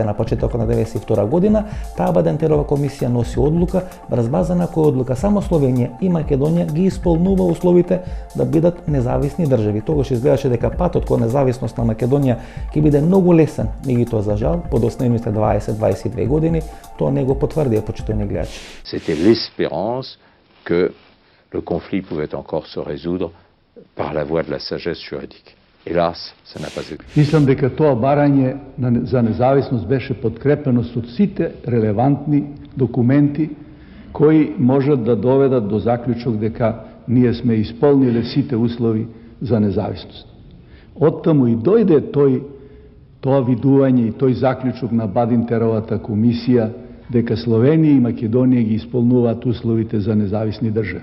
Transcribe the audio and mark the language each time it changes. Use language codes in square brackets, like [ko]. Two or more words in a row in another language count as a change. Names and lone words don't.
[mk] На почетокот на 1992 година таа Бадентерова комисија носи одлука, врз база на која одлука само Словенија и Македонија ги исполнува условите да бидат независни држави. Тогаш изгледаше дека патот кон независност на Македонија ќе биде многу лесен, меѓутоа за жал, под последните 20-22 години тоа не го потврдија, почитувани гледачи. [fr] C'était l'espérance que le conflit pouvait encore se résoudre par la voie de la sagesse juridique. Hélas, ça n'a pas été. [mk] Мислам дека тоа барање за независност беше подкрепено со сите релевантни документи кои можат да доведат до заклучок дека ние сме исполниле сите услови за независност. Оттаму и дојде тоа видување и тој заклучок на Бадентеровата комисија дека Словенија и Македонија ги исполнуваат условите за независни држави.